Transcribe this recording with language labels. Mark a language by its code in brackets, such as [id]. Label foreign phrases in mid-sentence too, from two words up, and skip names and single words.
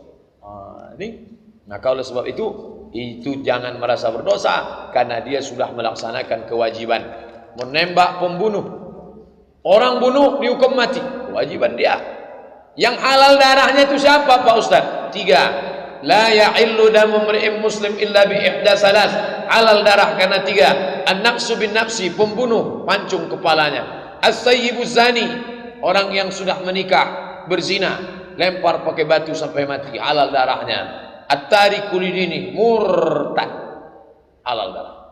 [id] Nah oleh sebab itu jangan merasa berdosa karena dia sudah melaksanakan kewajiban. Menembak pembunuh, orang bunuh dihukum mati, kewajiban dia. Yang halal darahnya itu siapa Pak Ustaz? 3. [ar] لا يحل دم امرئ مسلم إلا بإحدى ثلاث. [id] Halal darah karena 3. [ar] النفس بالنفس, [id] pembunuh pancung kepalanya. [ar] الثيب الزاني, [id] orang yang sudah menikah berzina, lempar pakai batu sampai mati, halal darahnya. [ar] التارك لدينه, [id] murtad, halal darah.